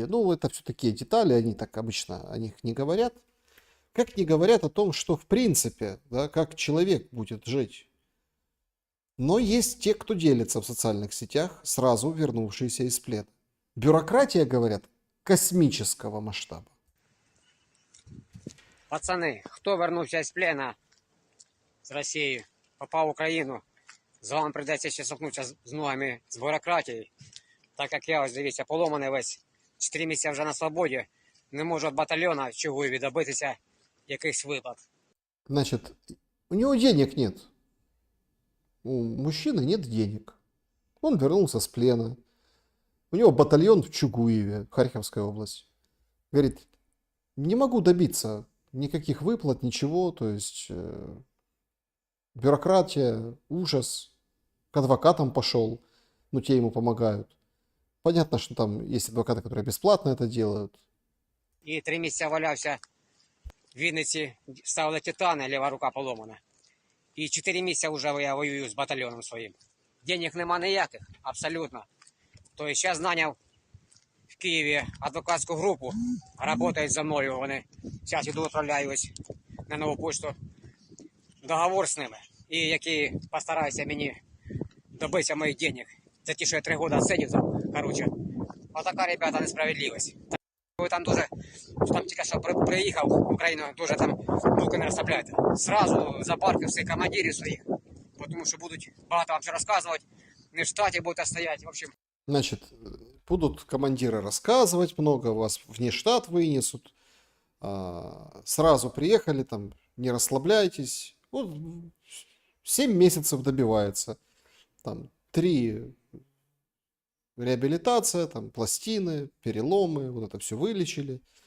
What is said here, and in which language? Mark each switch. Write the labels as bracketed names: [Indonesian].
[Russian] Ну это все такие детали, они так обычно о них не говорят. Как не говорят о том, что в принципе, да, как человек будет жить. Но есть те, кто делится в социальных сетях, сразу вернувшиеся из плена. Бюрократия, говорят, космического масштаба. [Ukrainian] Пацани, хто вернувся з плена, з Росії, попав в Україну, з вами прийдеться ще сопнутися з ногами з бюрократією. Так як я, ось дивіться, поломаний весь, 4 місяці вже на свободі, не можу від батальйона Чугуєві добитися якихось виплат. [Russian] Значит, у него денег нет. У мужчины нет денег. Он вернулся с плена. У него батальон в Чугуеве, Харьковская область. Говорит, не могу добиться никаких выплат, ничего. То есть бюрократия, ужас. К адвокатам пошел. Ну, те ему помогают. Понятно, что там есть адвокаты, которые бесплатно это делают. [Ukrainian] І 3 місяці валявся в Вінниці, ставили титани, ліва рука поломана. І 4 місяці вже я воюю з батальйоном своїм. Денег нема ніяких, абсолютно. Тобто зараз наняв в Києві адвокатську групу, працюють за мною вони. Зараз іду відправляю ось на нову пошту договор з ними. І які постараються мені добитися моїх денег. За ті, що я 3 роки сидів там, коротше. Отака, ребята, несправедливість. Ви там дуже, там тільки що приїхав в Україну, дуже там руки не розставляйте. Сразу запарки всіх командирів своїх, тому що будуть багато вам що розказувати, не в штаті будете стояти, в общем. [Russian] Значит, будут командиры рассказывать много, вас вне штат вынесут. Сразу приехали, там, не расслабляйтесь. Вот 7 месяцев добивается. Там 3 реабилитация, там пластины, переломы, вот это все вылечили.